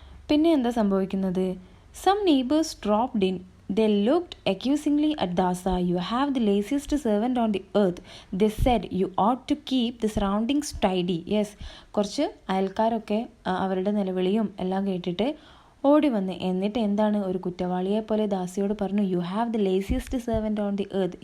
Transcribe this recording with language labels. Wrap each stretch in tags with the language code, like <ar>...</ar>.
<ml>പിന്നെ എന്താ സംഭവിക്കുന്നത്,</ml> <en>Some neighbours dropped in. They looked accusingly at Dasa. You have the laziest servant on the earth, they said. You ought to keep the surroundings tidy.</en> <ml>Yes, കുറച്ച് അയൽക്കാരൊക്കെ അവരുടെ നിലവിളിയും എല്ലാം കേട്ടിട്ട് ഓടി വന്ന്, എന്നിട്ട് എന്താണ്, ഒരു കുറ്റവാളിയെ പോലെ ദാസിയോട് പറഞ്ഞു,</ml> <en>You have the laziest servant on the earth.</en>